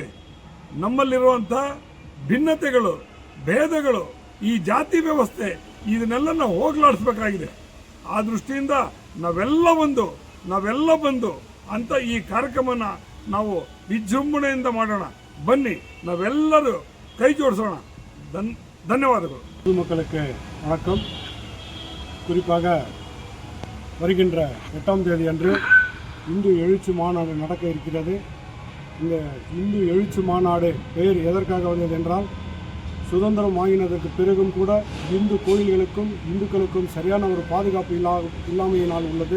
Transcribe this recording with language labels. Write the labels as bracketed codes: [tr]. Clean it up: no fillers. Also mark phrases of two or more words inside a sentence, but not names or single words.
[kn] ನಮ್ಮಲ್ಲಿರುವಂಥ ಭಿನ್ನತೆಗಳು, ಭೇದಗಳು, ಈ ಜಾತಿ ವ್ಯವಸ್ಥೆ ಇದನ್ನೆಲ್ಲ ನಾವು ಹೋಗಲಾಡಿಸ್ಬೇಕಾಗಿದೆ. ಆ ದೃಷ್ಟಿಯಿಂದ ನಾವೆಲ್ಲ ಬಂದು ಅಂತ ಈ ಕಾರ್ಯಕ್ರಮನ ನಾವು ವಿಜೃಂಭಣೆಯಿಂದ ಮಾಡೋಣ. ಬನ್ನಿ, ನಾವೆಲ್ಲರೂ ಕೈ ಜೋಡಿಸೋಣ. ಧನ್ಯವಾದಗಳು. [ta] மக்களுக்கு வணக்கம். குறிப்பாக வருகின்ற 8ஆம் தேதி அன்று இந்து எழுச்சி மாநாடு நடக்க இருக்கிறது. இந்த இந்து எழுச்சி மாநாடு பெயர் எதற்காக வந்தது என்றால், சுதந்திரம் வாங்கினதற்கு பிறகும் கூட இந்து கோயில்களுக்கும் இந்துக்களுக்கும் சரியான ஒரு பாதுகாப்பு இல்லாமையினால் உள்ளது.